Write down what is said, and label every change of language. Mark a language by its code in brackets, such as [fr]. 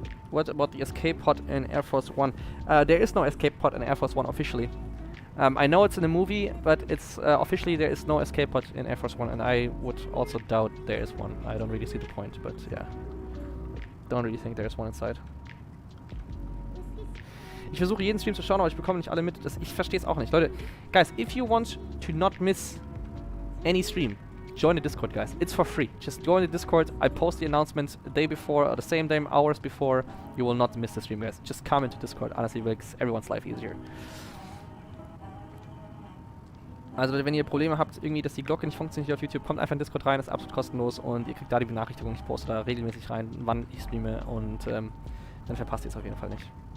[en] What about the escape pod in Air Force One? There is no escape pod in Air Force One officially. I know it's in a movie, but it's officially there is no escape pod in Air Force One, and I would also doubt there is one. I don't really see the point, but yeah. Don't really think there's one inside. [de] Ich versuche jeden Stream zu schauen, aber ich bekomme nicht alle mit. Ich verstehe es auch nicht. [en] Leute, guys, if you want to not miss any stream, join the Discord, guys. It's for free. Just join the Discord. I post the announcements the day before or the same day, hours before. You will not miss the stream, guys. Just come into Discord. Honestly, makes everyone's life easier. [de] Also wenn ihr Probleme habt, irgendwie, dass die Glocke nicht funktioniert hier auf YouTube, kommt einfach in Discord rein, ist absolut kostenlos und ihr kriegt da die Benachrichtigung. Ich poste da regelmäßig rein, wann ich streame und dann verpasst ihr es auf jeden Fall nicht.